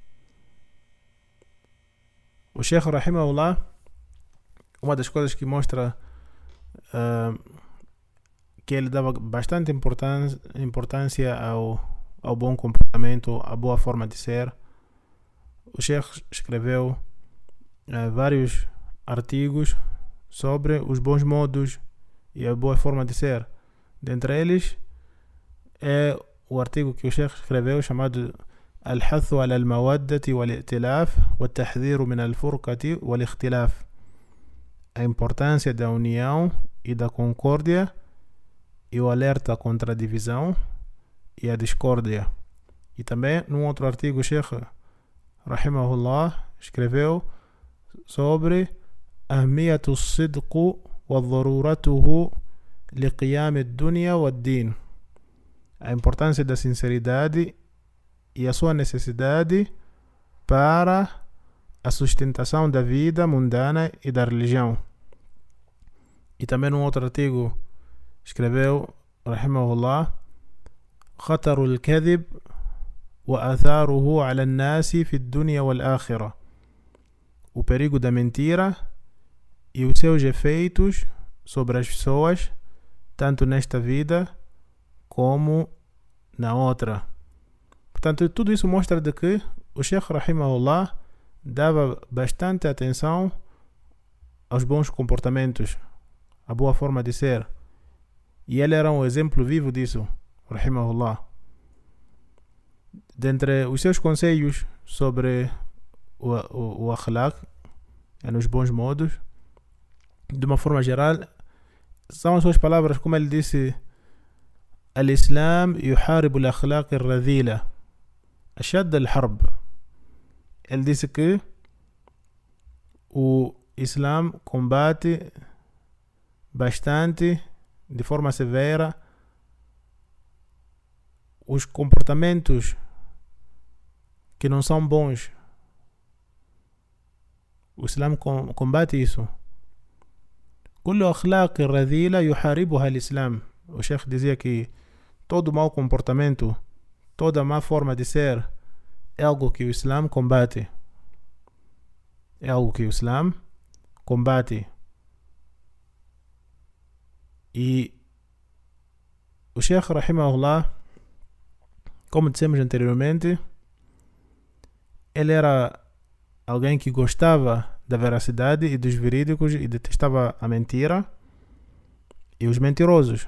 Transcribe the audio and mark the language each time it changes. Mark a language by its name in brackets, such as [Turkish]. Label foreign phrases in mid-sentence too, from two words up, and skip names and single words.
[Portuguese] O Sheikh rahimahullah, uma das coisas que mostra que ele dava bastante importância ao bom comportamento, à boa forma de ser. O Sheikh escreveu vários artigos sobre os bons modos e a boa forma de ser. Dentre eles é o artigo que o Sheikh escreveu chamado [Arabic] الحث على المودة والائتلاف والتحذير من الفرقة والاختلاف. [Portuguese] A importância da união e da concórdia e o alerta contra a divisão e a discórdia. E também num outro artigo o Sheikh rahimahullah escreveu sobre [Arabic] أهمية الصدق وضرورته لقيام الدنيا والدين. [Portuguese] A importância da sinceridade e a sua necessidade para a sustentação da vida mundana e da religião. E também num outro artigo escreveu rahimahullah [Arabic] خطر الكذب وآثاره على الناس في الدنيا والآخرة. [Portuguese] O perigo da mentira e os seus efeitos sobre as pessoas, tanto nesta vida como na outra. Portanto, tudo isso mostra de que o Sheikh Rahimahullah dava bastante atenção aos bons comportamentos, à boa forma de ser. E ele era um exemplo vivo disso, Rahimahullah. Dentre os seus conselhos sobre o akhlaq, nos bons modos, de uma forma geral, são as suas palavras, como ele disse: [Arabic] الإسلام يحارب الأخلاق الرذيلة أشد الحرب. [Portuguese] Ele disse que o Islã combate bastante, de forma severa, os comportamentos que não são bons. O Islã combate isso. [Arabic] كل أخلاق رذيلة يحاربها الإسلام. [Portuguese] O Sheikh dizia que todo mau comportamento, toda má forma de ser, é algo que o Islã combate. É algo que o Islã combate. E o Sheikh Rahimahullah, como dissemos anteriormente, ele era alguém que gostava da veracidade e dos verídicos e detestava a mentira e os mentirosos.